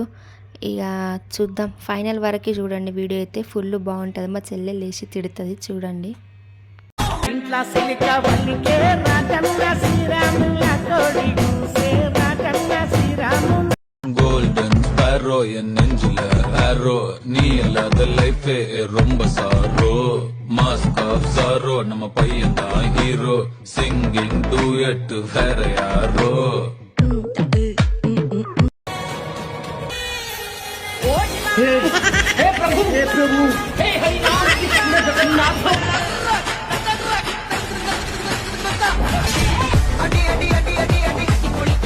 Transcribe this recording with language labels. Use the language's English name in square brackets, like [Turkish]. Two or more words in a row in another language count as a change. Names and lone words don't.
[Telugu] ఇక చూద్దాం, ఫైనల్ వరకు చూడండి. వీడియో అయితే ఫుల్ బాగుంటుంది. మా చెల్లె లేచి తిడుతుంది, చూడండి. [Tamil] గోల్డెన్ స్పారో என் நெஞ்சில ஆரோ நீ இல்லாத லைஃப் ரொம்ப சாரோ [English] mask off sorrow [Tamil] நம்ம பையன் தான் ஹீரோ [English] singing duet [Tamil] வேற யாரோ [Hindi] हे प्रभु हे हरिनाम कृष्ण जगन्नाथ। अडी अडी अडी अडी अडी